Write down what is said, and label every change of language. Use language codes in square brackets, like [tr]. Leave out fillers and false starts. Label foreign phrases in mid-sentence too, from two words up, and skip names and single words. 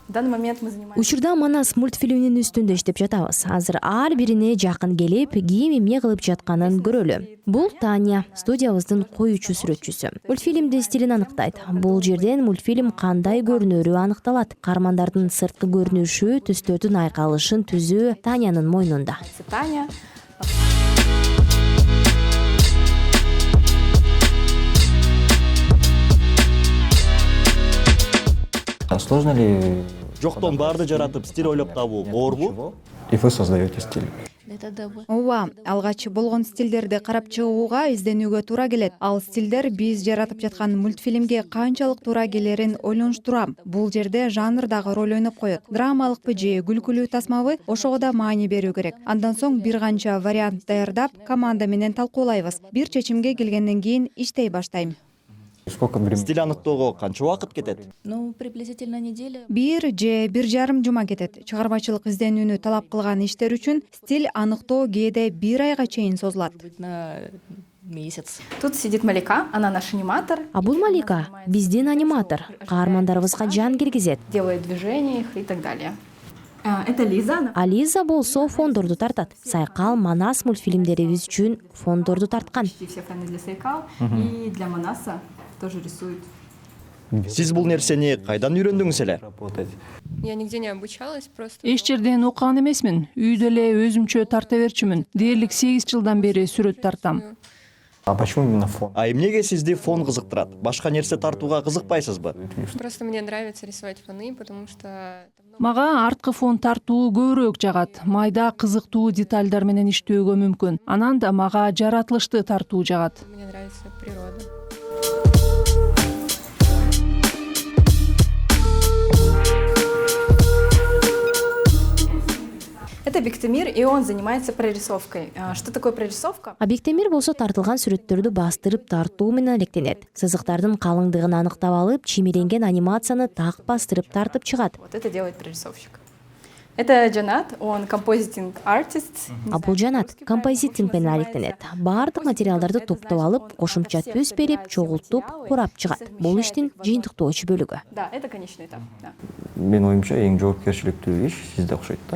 [ky] Учурда Манас мультфильминин үстүндө иштеп жатабыз. Азыр ар бирине жакын келип, кийим эмне кылып жатканын көрөлү. Бул Таня, студиябыздын коюучу сүрөтчүсү. Мультфильмдин стилин аныктайт. Бул жерден мультфильм кандай көрүнөрү аныкталат. Каармандардын сырткы көрүнүшү, түстөрдүн айкалышын түзүү Танянын мойнунда. Таня. [ru] Сложно ли? [ky] Жоктон барды жаратып стиль ойлоп табуу оорбу? [ru] И вы создаете стиль. [ky] Ооба, алгач болгон стилдерди карап чыгууга, изденүүгө туура келет. Ал стилдер биз жаратып жаткан мультфильмге канчалык туура келерин ойлонуштурам. Бул жерде жанр дагы роль ойноп коет. Драмалыкпы же күлкүлүү тасмабы, ошого да маани берүү керек. Андан соң бир канча вариант даярдап, команда менен талкуулайбыз. Бир чечимге келгенден кийин иштей баштайм. Стиль аныктоого канча убакыт кетет? [ru] Приблизительно неделя. [ky] 1 же 1,5 жума кетет. Чыгармачылык изденүүнү талап кылган иштер үчүн стиль аныктоо кээде 1 айга чейин созулат. [ru] Месяц. Тут сидит Малика, она наш аниматор. [ky] А бул Малика, биздин аниматор. Каармандарыбызга жан киргизет. [ru] Делает движения их и так далее. Это Лиза. [ky] А Лиза болсо фондорду тартат. Сайкал, Манас мультфильмдерибиз үчүн фондорду тарткан. [ru] Почти все фоны для Сайкал и для Манаса тоже рисует. [ky] Сиз бул нерсени кайдан үйрөндүңүз эле? [ru] Я нигде не обучалась, просто. [ky] Эч жерден окуган эмесмин. Үйдө эле өзүмчө тарта берчүмүн. Дээрлик 8 жылдан бери сүрөт тартам. [ru] А почему именно фон? [ky] А эмнеге сизди фон кызыктырат? Башка нерсе тартууга кызыкпайсызбы? [ru] Просто мне нравится рисовать фоны, потому что [ky] Мага арткы фон тартуу көбүрөөк жагат. Майда кызыктуу детальдар менен иштөөгө мүмкүн. Анан да мага жаратылышты тартуу жагат. [ru] мне нравится природа. Это Бектемир, и он занимается прорисовкой. Что такое прорисовка? [ky] А Бектемир болсо тартылган сүрөттөрдү бастырып тартуу менен алектенет. Сызыктардын калыңдыгын аныктап алып, чимиренген анимацияны так бастырып тартып чыгат. [ru] Вот это делает прорисовщик. Это Жанат, он композитинг артист. [ky] А бул Жанат композитинг менен алектенет. Баардык материалдарды топтоп алып, кошумча түс берип, чогултуп, курап чыгат. Бул иштин жыйынтыктоочу бөлүгү. [ru] Да, это конечный этап. Да. [ky] Менин оюмча эң жоопкерчиликтүү иш сизде окшойт да.